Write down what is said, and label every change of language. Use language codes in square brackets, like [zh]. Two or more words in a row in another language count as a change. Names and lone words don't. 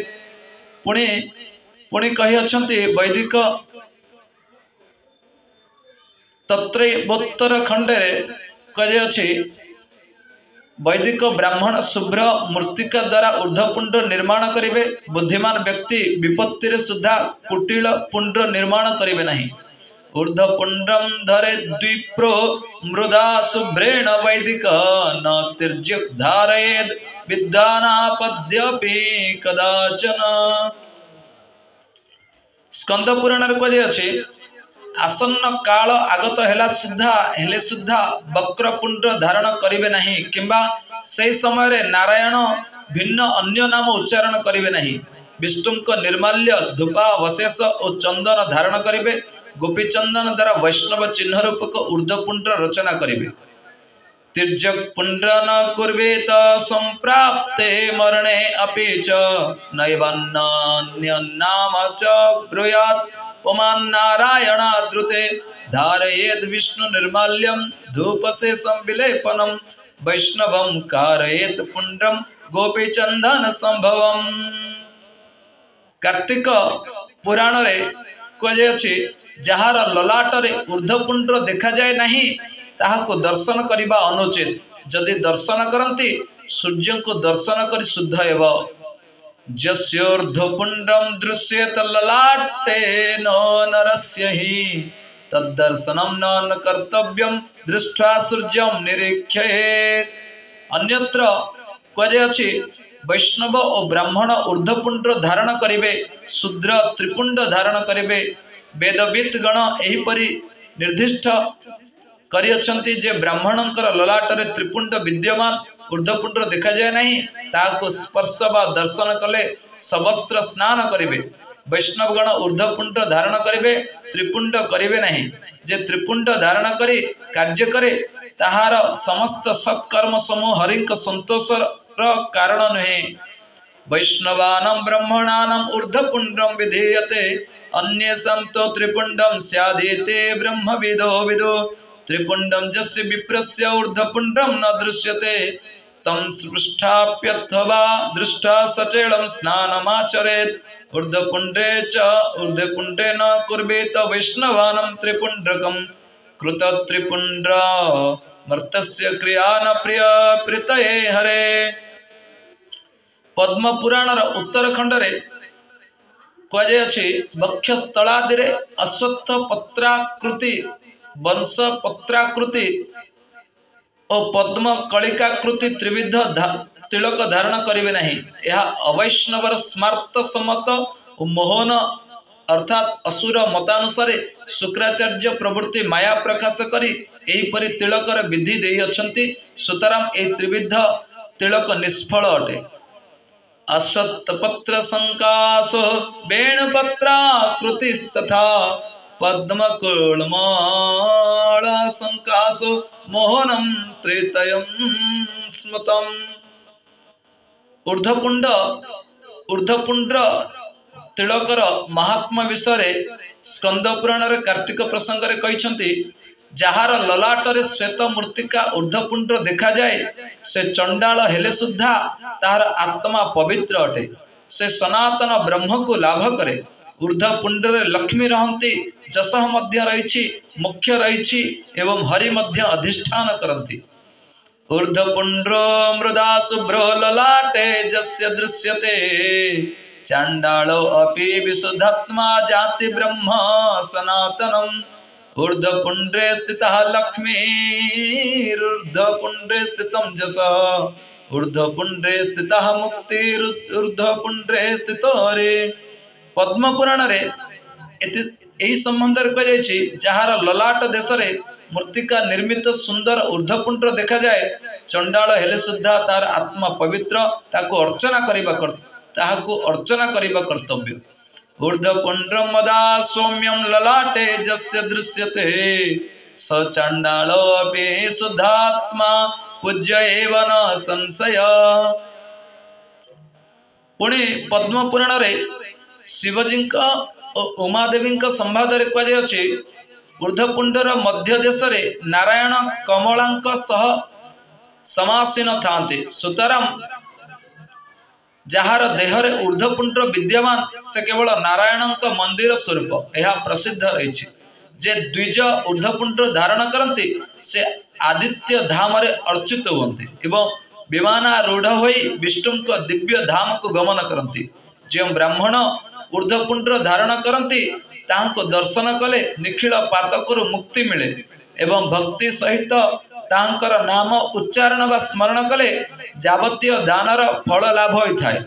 [or] ପୁଣେ ପୁଣେ କହି ବୈଦିକ ତତ୍ରୈବୋତ୍ତର ଖଣ୍ଡେ କହି ବୈଦିକ ବ୍ରାହ୍ମଣ ଶୁଭ୍ର ମୂର୍ତ୍ତିକା ଦ୍ୱାରା ଊର୍ଦ୍ଧ୍ୱପୁଣ୍ଡ ନିର୍ମାଣ କରିବେ। ବୁଦ୍ଧିମାନ ବ୍ୟକ୍ତି ବିପତ୍ତି ରେ ସୁଧା କୁଟିଳ ପୁଣ୍ଡ ନିର୍ମାଣ କରିବେ ନାହିଁ। [sa] ऊर्ध्वपुंड्रम धरे द्विप्रो मृदा शुभ्रेण वैदिक न तिर्ज्य धारयेद विद्वानापद्यपि कदाचन। [or] ସ୍କନ୍ଦ ପୁରାଣ କହି ଅଛି ଆସନ୍ନ କାଳ ଆଗତ ହେଲେ ସୁଦ୍ଧା ବକ୍ରପୁଣ୍ଡ ଧାରଣ କରିବେ ନାହିଁ କିମ୍ବା ସେ ସମୟ ରେ ନାରାୟଣ ଭିନ୍ନ ଅନ୍ୟ ନାମ ଉଚ୍ଚାରଣ କରିବେ ନାହିଁ। ବିଷ୍ଣୁଙ୍କ ନିର୍ମାଲ୍ୟ ଧୂପାବଶେଷ ଓ ଚନ୍ଦନ ଧାରଣ କରିବେ। ଗୋପୀ ଚନ୍ଦନ ଦ୍ୱାରା ବୈଷ୍ଣବ ଚିହ୍ନ ରୂପକ ଊର୍ଦ୍ଧ୍ୱପୁଣ୍ଡ ରଚନା କରିବେ। [sa] तिर्यक पुंड न कुर्वेत संप्राप्ते मरणे अपि च नैवान्य नाम च ब्रूयात् पुमान् नारायणाद्रुते धारयेद् विष्णु निर्माल्यं धूपशेषं विलेपनं वैष्णवं कारयेत् पुंड्रं गोपी चंदन संभवम्। [or] କାର୍ତ୍ତିକ ପୁରାଣ ରେ କହେ ଅଛି ଯାହାର ଲଲାଟ ରେ ଊର୍ଦ୍ଧ୍ୱପୁଣ୍ଡ ଦେଖା ଯାଏ ନାହିଁ ତାହାକୁ ଦର୍ଶନ କରିବା ଅନୁଚିତ। ଯଦି ଦର୍ଶନ କରନ୍ତି ସୂର୍ଯ୍ୟ କୁ ଦର୍ଶନ କରି ଶୁଦ୍ଧ ହେବ। [sa] जस्योर्ध्वपुंड्रम दृश्येत ललाटे नो नरस्य हि तद्दर्शनम न कर्तव्यम दृष्ट्वा सूर्यम निरीक्षयेत्। [or] ଅନ୍ୟତ୍ର କହେ ଅଛି ବୈଷ୍ଣବ ଓ ବ୍ରାହ୍ମଣ ଊର୍ଦ୍ଧ୍ୱପୁଣ୍ଡ ଧାରଣ କରିବେ ଶୂଦ୍ର ତ୍ରିପୁଣ୍ଡ ଧାରଣ କରିବେ। ବେଦବିଦ ଗଣ ଏହିପରି ନିର୍ଦ୍ଦିଷ୍ଟ କରି ଅଛନ୍ତି ଯେ ବ୍ରାହ୍ମଣଙ୍କର ଲଲାଟ ରେ ତ୍ରିପୁଣ୍ଡ ବିଦ୍ୟମାନ ଊର୍ଦ୍ଧ୍ୱପୁଣ୍ଡ ଦେଖା ଯାଏ ନାହିଁ ତାକୁ ସ୍ପର୍ଶ ବା ଦର୍ଶନ କଲେ ସବସ୍ତ୍ର ସ୍ନାନ କରିବେ। ବୈଷ୍ଣବ ଗଣ ଊର୍ଦ୍ଧ୍ୱପୁଣ୍ଡ ଧାରଣ କରିବେ ତ୍ରିପୁଣ୍ଡ କରିବେ ନାହିଁ। ଯେ ତ୍ରିପୁଣ୍ଡ ଧାରଣ କରି କାର୍ଯ୍ୟ କରେ ତାହାର ସମସ୍ତ ସତ୍କର୍ମ ସମୂହ ହରିଙ୍କ ସନ୍ତୋଷର କାରଣ ନୁହେଁ। [sa] वैष्णवानां ब्राह्मणानां ऊर्ध्वपुंड्रं विधीयते अन्येषां तो त्रिपुंडं स्यादिते ब्रह्मविदो विदो। त्रिपुंडं जस्य विप्रस्य ऊर्ध्वपुंड्रं न दृश्यते तं स्पृष्टाप्यथवा दृष्टा सचेलं स्नानमाचरेत्। ऊर्ध्वपुंड्रे न कुर्वेत वैष्णवानां त्रिपुंड्रकं कृत त्रिपुंड्र मर्तस्य क्रिया न प्रिय प्रीतये हरे। [or] ପଦ୍ମ ପୁରାଣ ଉତ୍ତରଖଣ୍ଡ ରେ କହେ ଅଛି ବକ୍ଷସ୍ଥଳାଦି ରେ ଅଶ୍ୱତ୍ଥ ପତ୍ରାକୃତି ବଂଶ ପତ୍ରାକୃତି ଓ ପଦ୍ମ କଳିକାକୃତି ତ୍ରିବିଧ ତିଳକ ଧାରଣ କରିବେ ନାହିଁ। ଏହା ଅବୈଷ୍ଣବର ସ୍ମାର୍ତ୍ତ ସମ୍ମତ ଓ ମୋହନ ଅର୍ଥାତ ଅସୁର ମତାନୁସାରେ ଶୁକ୍ରାଚାର୍ଯ୍ୟ ପ୍ରବୃତ୍ତି ମାୟା ପ୍ରକାଶ କରି ଏହିପରି ତିଳକର ବିଧି ଦେଇ ଅଛନ୍ତି। ସୁତରାଂ ଏ ତ୍ରିବିଧ ତିଳକ ନିଷ୍ଫଳ ଅଟେ। [sa] अश्वत्थपत्र संकाश वेणुपत्राकृतिस्तथा पद्मकुलमाला संकाश मोहनम त्रेतयं स्मृतम्। [or] ଊର୍ଦ୍ଧ୍ୱପୁଣ୍ଡ ତିଳକର ମହାତ୍ମା ବିଷୟ ସ୍କନ୍ଦ ପୁରାଣ ରେ କାର୍ତ୍ତିକ ପ୍ରସଙ୍ଗ ରେ କହିଛନ୍ତି ଯାହାର ଲଲାଟ ରେ ଶ୍ୱେତ ମୂର୍ତ୍ତିକା ଊର୍ଦ୍ଧ୍ୱପୁଣ୍ଡ ଦେଖା ଯାଏ ସେ ଚଣ୍ଡାଳ ହେଲେ ସୁଦ୍ଧା ତାର ଆତ୍ମା ପବିତ୍ର ଅଟେ। ସେ ସନାତନ ବ୍ରହ୍ମ କୁ ଲାଭ କରେ। ଊର୍ଦ୍ଧ୍ୱପୁଣ୍ଡ ରେ ଲକ୍ଷ୍ମୀ ରହନ୍ତି ଯଶ ମଧ୍ୟ ରହିଛି ମୁଖ୍ୟ ରହିଛି ଏବଂ ହରି ମଧ୍ୟ ଅଧିଷ୍ଠାନ କରନ୍ତି। [sa] ऊर्ध्वपुंड्रो मृदा शुभ्रो ललाटे जस्य दृश्यते चांडालो अपि विशुद्धात्मा जाति ब्रह्म सनातनम्। ऊर्ध्वपुंड्रे स्थितः लक्ष्मीर्ऊर्ध्वपुंड्रे स्थितं जसः ऊर्ध्वपुंड्रे स्थितः मुक्तिर्ऊर्ध्वपुंड्रे स्थितो हरे। [or] ପଦ୍ମ ପୁରାଣ ରେ ଏହି ସମ୍ବନ୍ଧ ରେ କୁହ ଯାଉଛି ଯାହାର ଲଲାଟ ଦେଶ ରେ ମୂର୍ତ୍ତିକା ନିର୍ମିତ ସୁନ୍ଦର ଊର୍ଦ୍ଧ୍ୱପୁଣ୍ଡ ଦେଖା ଯାଏ ଚଣ୍ଡାଳ ହେଲେ ସୁଦ୍ଧା ତାର ଆତ୍ମା ପବିତ୍ର ତାକୁ ଅର୍ଚ୍ଚନା କରିବା କର୍ତ୍ତବ୍ୟ। [sa] ऊर्ध्वपुण्ड्रं मदा सौम्यं ललाटे जस्य दृश्यते स चण्डालोऽपि शुद्धात्मा पूज्य एव न संशय। [or] ପୁଣି ପଦ୍ମ ପୁରାଣ ରେ ଶିବଜୀ ଉମାଦେବୀ ସମ୍ବାଦ କହୁଛେ ଊର୍ଦ୍ଧ୍ୱପୁଣ୍ଡର ମଧ୍ୟ ଦେଶ ନାରାୟଣ କମଳା ସହ ସମାସୀନ ଥାନ୍ତେ ସୁତରାଂ ଯାର ଦେହରେ ଊର୍ଦ୍ଧ୍ୱପୁଣ୍ଡ ବିଦ୍ୟମାନ ସେ କେବଳ ନାରାୟଣ ମନ୍ଦିର ସ୍ୱରୂପ ଏହା ପ୍ରସିଦ୍ଧ ରହି ଯେ ଦ୍ୱିଜ ଊର୍ଦ୍ଧ୍ୱପୁଣ୍ଡ ଧାରଣ କରନ୍ତି ସେ ଆଦିତ୍ୟ ଧାମ ରେ ଅର୍ଚ୍ଚିତ ହୁଅନ୍ତି ଏବଂ ବିମାନାରୂଢ଼ ହୋଇ ବିଷ୍ଣୁ ଦିବ୍ୟ ଧାମ କୁ ଗମନ କରନ୍ତି। ଯୋ ବ୍ରାହ୍ମଣ ଊର୍ଦ୍ଧ୍ୱପୁଣ୍ଡ ଧାରଣ କରନ୍ତି ତାଙ୍କୁ ଦର୍ଶନ କଲେ ନିଖିଳ ପାତକରୁ ମୁକ୍ତି ମିଳେ ଏବଂ ଭକ୍ତି ସହିତ ତାଙ୍କର ନାମ ଉଚ୍ଚାରଣ ବ ସ୍ମରଣ କଲେ ଯାବତୀୟ ଦାନର ଫଳ ଲାଭ [hi] होता है।